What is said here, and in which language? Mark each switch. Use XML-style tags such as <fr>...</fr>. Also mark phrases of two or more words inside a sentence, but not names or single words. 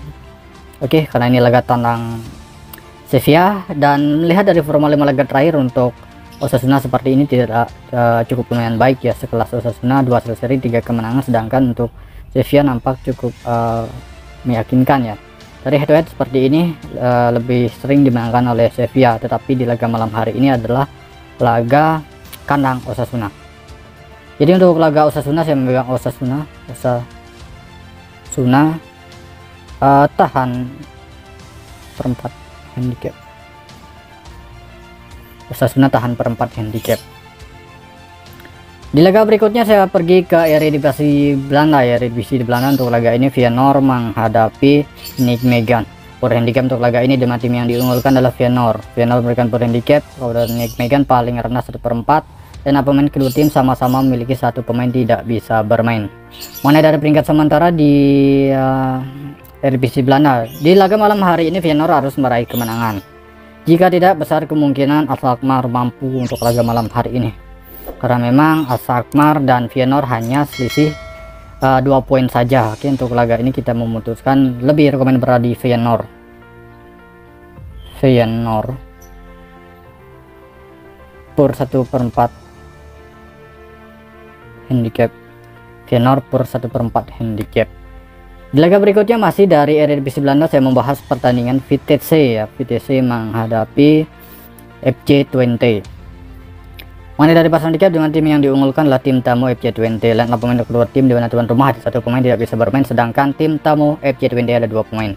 <id>Oke, karena ini laga tandang Sevilla, dan melihat dari forma 5 laga terakhir untuk Osasuna seperti ini tidak cukup lumayan baik ya. Sekelas Osasuna 2 hasil seri 3 kemenangan, sedangkan untuk Sevilla nampak cukup meyakinkan ya. Dari</id> <en>head to head</en> <id>seperti ini lebih sering dimenangkan oleh Sevilla, tetapi di laga malam hari ini adalah laga kandang Osasuna. Jadi untuk laga Osasuna saya memegang Osasuna tahan perempat handicap. Osasuna tahan perempat handicap. Di laga berikutnya saya pergi ke Eredivisie Belanda ya. Eredivisie di Belanda untuk laga ini Feyenoord menghadapi Nijmegen.</id> <en>Power handicap</en> <id>untuk laga ini, dengan tim yang diunggulkan adalah Feyenoord. Feyenoord memberikan</id> <en>power handicap</en> <id>kepada Nijmegen paling rendah 1/4, dan pemain kedua tim sama-sama memiliki 1 pemain tidak bisa bermain. Mengenai dari peringkat sementara di Eredivisie Belanda, di laga malam hari ini Feyenoord harus meraih kemenangan. Jika tidak, besar kemungkinan Alkmaar mampu untuk laga malam hari ini, karena memang Alkmaar dan Feyenoord hanya selisih 2 poin saja. Oke, untuk laga ini kita memutuskan lebih rekomend berada di Feyenoord per 1/4 handicap. Feyenoord per 1/4 handicap. Di laga berikutnya masih dari Eredivisie Belanda, saya membahas pertandingan Vitesse ya. Vitesse menghadapi FC Twente. Mengenai dari pasang handicap, dengan tim yang diunggulkan adalah tim tamu FC20. Line-up pemain kedua tim di mana tuan rumah ada 1 pemain tidak bisa bermain, sedangkan tim tamu FC20 ada 2 pemain.</id>